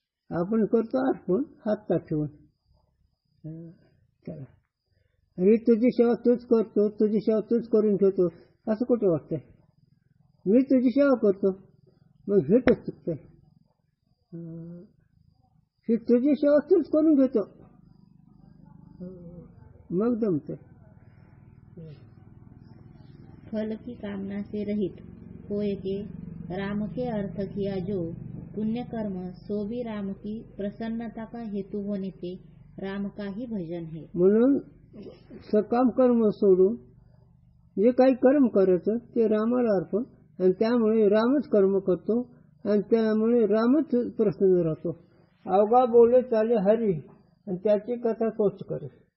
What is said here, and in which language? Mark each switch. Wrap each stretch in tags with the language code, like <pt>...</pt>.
<mr>आपण करतो अर्पण हातात ठेवून, चला ही तुझी सेवा तूच करतो, तुझी सेवा तूच करून ठेवतो असं कुठे वाटतंय। मी तुझी सेवा करतो, मग हेच चुकतंय। ही तुझी सेवा तूच करून घेतो, मग जमतंय।</mr> <hi>फल की कामना से रहित होए के राम के अर्थ किया जो पुण्य कर्म सो भी राम की प्रसन्नता का हेतु होने पे राम का ही भजन है।</hi> <mr>म्हणून सकाम कर्म सोडून जे काही कर्म करायचं ते रामाला अर्पण, आणि त्यामुळे रामच कर्म करतो आणि त्यामुळे रामच प्रसन्न राहतो। अवघा बोले चाले हरी आणि त्याची कथा तोच करे।</mr>